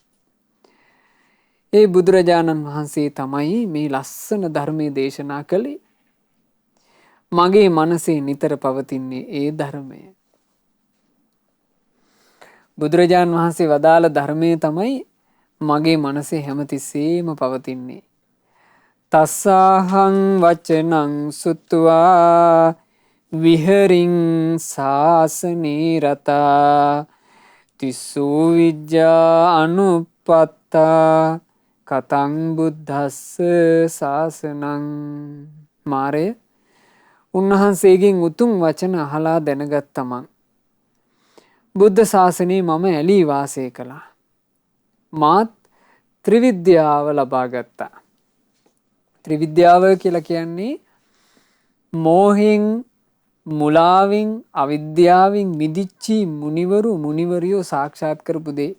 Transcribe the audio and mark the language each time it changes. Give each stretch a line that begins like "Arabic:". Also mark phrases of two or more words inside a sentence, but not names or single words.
Sinhala: ඒ බුදුරජාණන් වහන්සේ තමයි මේ ලස්සන ධර්මයේ දේශනා කළේ. මගේ මනසේ නිතර පවතින්නේ ඒ ධර්මය. බුදුරජාණන් වහන්සේ වදාළ ධර්මය තමයි මගේ මනසේ හැමතිස්සෙම පවතින්නේ.
Pali: තස්සාහං වචනං සුත්වා විහරින් සාසනේ රතා තිස්සෝ විජ්ජා අනුපත්තා කතං බුද්දස්ස සාසනං.
Sinhala: මාරය උන්වහන්සේගෙන් උතුම් වචන අහලා දැනගත්තමන් බුද්ධ ශාසනයේ මම ඇලී වාසය කළා. මාත් ත්‍රිවිද්‍යාව ලබා ගත්තා. ත්‍රිවිද්‍යාව කියලා කියන්නේ මෝහෙන්, මුලාවෙන්, අවිද්‍යාවෙන් මිදිච්චි මුනිවරු, මුනිවරියෝ සාක්ෂාත් කරපු දේ.